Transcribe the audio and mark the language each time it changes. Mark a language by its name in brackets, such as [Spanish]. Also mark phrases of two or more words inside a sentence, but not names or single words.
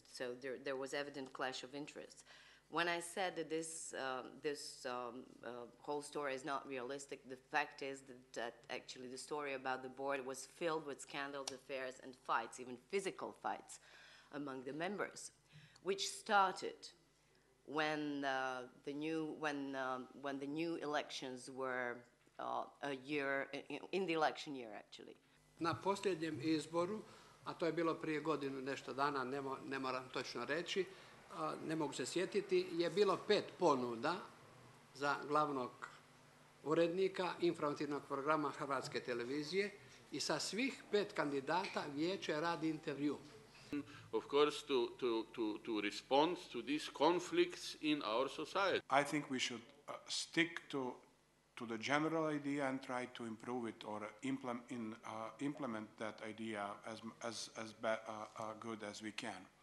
[English] So there was evident clash of interests. When I said that this whole story is not realistic, the fact is that actually the story about the board was filled with scandals, affairs, and fights, even physical fights among the members, which started when the new elections were in the election year, actually. [Croatian] Na posljednjem izboru, a to je bilo prije godinu nešto dana, ne moram točno reći, ne mogu se sjetiti, je bilo 5 ponuda za glavnog urednika informativnog programa Hrvatske televizije i sa svih 5 kandidata vijeće radi intervju. [English] Of course, to respond to these conflicts in our society. I think we should stick to the general idea and try to improve it or implement that idea as good as we can.